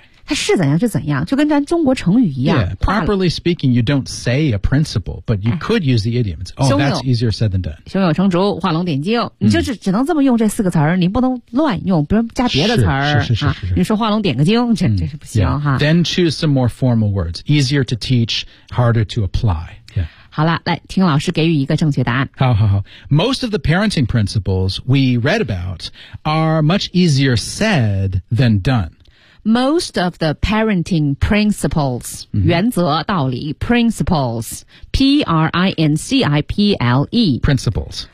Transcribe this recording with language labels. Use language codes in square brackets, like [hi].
[zh] 它是怎样是怎样，就跟咱中国成语一样。 [en] Yeah, properly speaking, you don't say a principle, but you could use the idiom. Oh, that's easier said than done. [zh] 胸有成竹，画龙点睛。你就只能这么用这四个词儿，你不能乱用，不能加别的词儿。是你说画龙点个睛，这是不行 [en] Then choose some more formal words. Easier to teach, harder to apply. Yeah. [zh] 好了，来听老师给予一个正确答案。好。 [en] Most of the parenting principles we read about are much easier said than done. Most of the parenting principles,、 [zh] 原则道理 [en] principles, P-R-I-N-C-I-P-L-E. Principles.